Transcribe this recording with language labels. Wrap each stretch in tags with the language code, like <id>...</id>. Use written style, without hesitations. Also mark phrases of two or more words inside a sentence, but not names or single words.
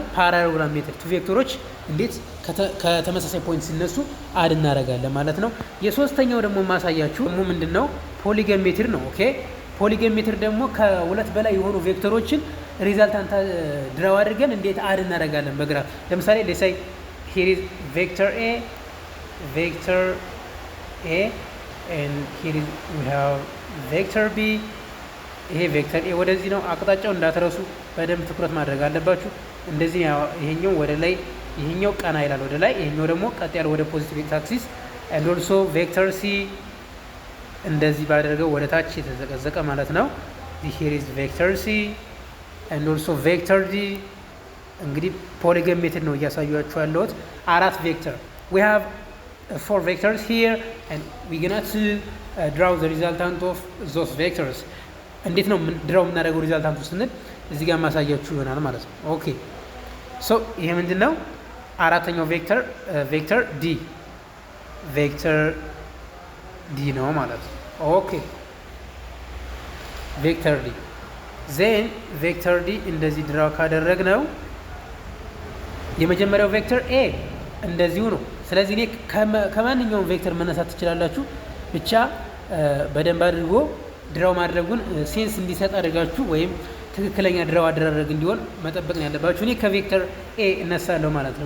<en>parabola method</en> <am>ቱ ቬክተሮች እንዴት ከተመሳሳይ ፖይንት ሲነሱ አድ እናደርጋለን ማለት ነው። የሶስተኛው ደግሞ ማሳያችሁ ደግሞ ምንድነው?</am> <en>polygon method</en> <am>ነው። ኦኬ</am> <en>polygon method</en> <am>ደግሞ ከሁለት በላይ የሆኑ ቬክተሮችን</am> <en>resultant draw</en> <am>አድርገን እንዴት አድ እናደርጋለን በግራፍ። ለምሳሌ ለሳይ</am> <en>here is vector a and here is we have vector b.</en> <am>ይሄ</am> <en>vector a</en> <am>ወደዚህ ነው አቅጣጫው፣ እንዳትረሱ በደንብ ትኩረት ማድረግ አለባችሁ። እንደዚህ ይሄኛው ወደ ላይ፣ ይሄኛው ቀና ይላል ወደ ላይ፣ ይሄኛው ደግሞ ቀጥ ያለ ወደ</am> <en>positive x axis and also vector c</en> <am>እንደዚህ ባደረገው ወደ ታች የተዘቀዘቀ ማለት ነው።</am> <en>here is vector c and also vector d</en> <am>እንግዲህ</am> <en>polygon method</en> <am>ነው እያሳያችሁ ያለሁት አራት ቬክተር</am> <en>we have 4 vectors here and we're going to draw the resultant of those vectors</en> <am>እንዴት ነው ድራው የምናደርገው ሪዛልታንቱ ስንል እዚህ ጋር ማሳያችሁ ይሆናል ማለት ነው</am> <en>okay so</en> <am>ይሄ ምንድነው አራተኛው ቬክተር ዲ ነው ማለት ነው</am> <en>okay vector d then vector d</en> <am>እንደዚህ ድራው ካደረግነው የመጀመሪያው</am> <en>vector a</en> <am>እንደዚሁ ነው ስለዚህ እኔ ከማንኛውም ቬክተር መነሳት ትችላላችሁ ብቻ በደንብ አድርጎ ድራው ማድረጉን ሴንስ እንዲሰጥ አድርጋችሁ ወይም ትክክለኛ ድራው አደረግ እንዲሆን መጠበቅ ነው ያለባችሁ እኔ ከቬክተር ኤ እነሳለሁ ማለት ነው</am>